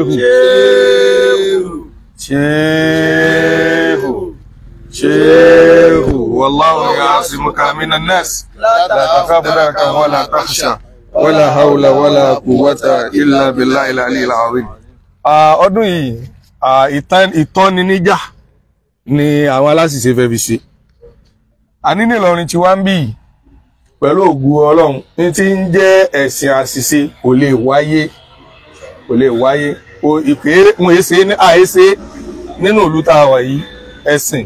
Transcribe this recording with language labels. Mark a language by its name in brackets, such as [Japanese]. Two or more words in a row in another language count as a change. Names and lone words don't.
[Arabic] ṣéhù والله يعصمك من الناس لا تخاف دركا ولا تخشى ولا حول ولا قوة إلا بالله العلي العظيم. [Yoruba] Ọdún yìí ìtọ́niníjà ni àwọn aláṣìṣe fẹ́ fi ṣe. Àní nílọrin tí wá ń bí pẹ̀lú ògùn Ọlọ́run ní tí ń jẹ́ ẹ̀sìn àṣìṣe kò lè wáyé ìpè wọn èsè ní àìsè nínú ìlú tá a wà yìí ẹ̀sìn